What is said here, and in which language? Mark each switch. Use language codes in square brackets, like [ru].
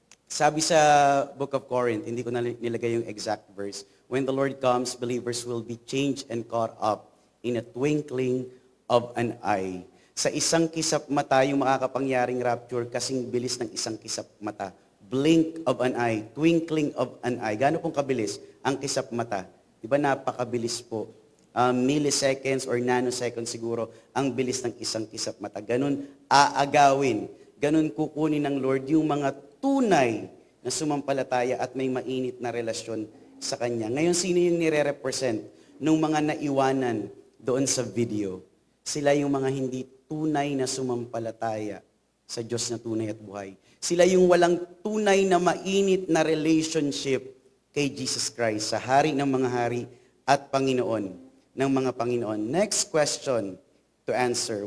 [tl] Sabi sa Book of Corinth, hindi ko na nilagay yung exact verse, [en] when the Lord comes, believers will be changed and caught up in a twinkling of an eye. [tl] Sa isang kisap mata, yung makakapangyaring rapture, kasing bilis ng isang kisap mata. [en] Blink of an eye, twinkling of an eye. [tl] Gaano pong kabilis ang kisap mata? Di ba napakabilis po? [en] Milliseconds or nanoseconds [tl] siguro ang bilis ng isang kisap mata. Ganun aagawin, ganun kukunin ng Lord yung mga tunay na sumampalataya at may mainit na relasyon sa Kanya. Ngayon, sino yung nire-represent ng mga naiwanan doon sa video? Sila yung mga hindi tunay na sumampalataya sa Diyos na tunay at buhay. Sila yung walang tunay na mainit na relationship kay Jesus Christ, sa Hari ng mga hari at Panginoon ng mga Panginoon. [en] Next question to answer.